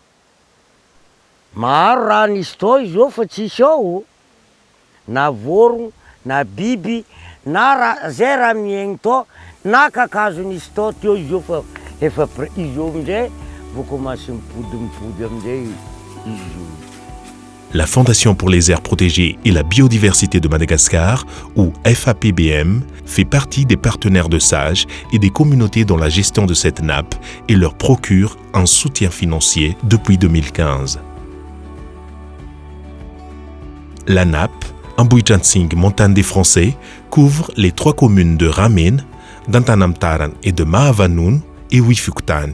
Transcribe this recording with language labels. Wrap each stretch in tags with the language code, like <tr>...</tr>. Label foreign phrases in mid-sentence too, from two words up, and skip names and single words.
<mg>Maro raha nisy to izy io fa tsisy ao. Na vorogno, na biby, zay raha miaigny to, na kakazo nisy to, teo izy io fa efa izy io amizay vao commence mipody amizay izy io.</mg> <fr>La Fondation pour les aires protégées et la biodiversité de Madagascar, ou FAPBM, fait partie des partenaires de SAGE et des communautés dans la gestion de cette nappe et leur procure un soutien financier depuis 2015. La nappe, Amboui-Tchatsing, montagne des Français, couvre les 3 communes de Ramen, d'Antanamtaran et de Mahavanoun et Wifuktan.</fr>